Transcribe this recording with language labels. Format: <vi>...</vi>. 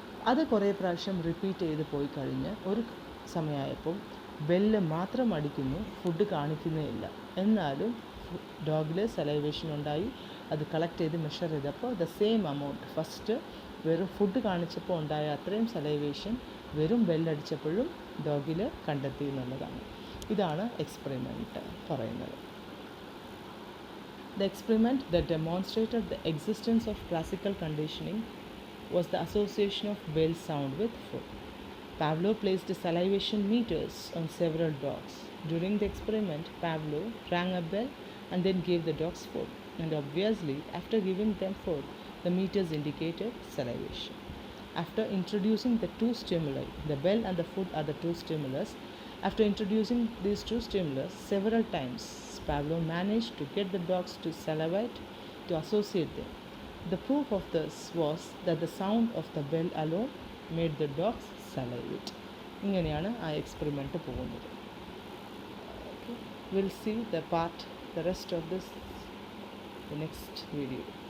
<ml>അത് കുറേ പ്രാവശ്യം റിപ്പീറ്റ് ചെയ്ത് പോയി കഴിഞ്ഞ് ഒരു സമയമായപ്പം ബെല്ല് മാത്രം അടിക്കുന്നു, ഫുഡ് കാണിക്കുന്നേ ഇല്ല. എന്നാലും ഡോഗിൽ സലൈവേഷൻ ഉണ്ടായി. അത് കളക്ട് ചെയ്ത് മെഷർ ചെയ്തപ്പോൾ</ml> <en>the same amount</en> <ml>ഫസ്റ്റ് വെറും ഫുഡ് കാണിച്ചപ്പോൾ ഉണ്ടായ അത്രയും സലൈവേഷൻ വെറും ബെല്ലടിച്ചപ്പോഴും ഡോഗിൽ കണ്ടെത്തി എന്നുള്ളതാണ്. ഇതാണ് എക്സ്പെരിമെൻറ്റ് പറയുന്നത്.</ml> <en>The experiment that demonstrated the existence of classical conditioning was the association of bell sound with food. Pavlov placed salivation meters on several dogs. During the experiment, Pavlov rang a bell and then gave the dogs food. And obviously, after giving them food, the meters indicated salivation. After introducing the two stimuli, the bell and the food are the two stimulus. After introducing these two stimulus several times, Pavlov managed to get the dogs to salivate to associate them. The proof of this was that the sound of the bell alone made the dogs salivate.</en> <ml>ഇങ്ങനെയാണ് ആ experiment പോകുന്നത്.</ml> <en>Will see the rest of this the next video.</en>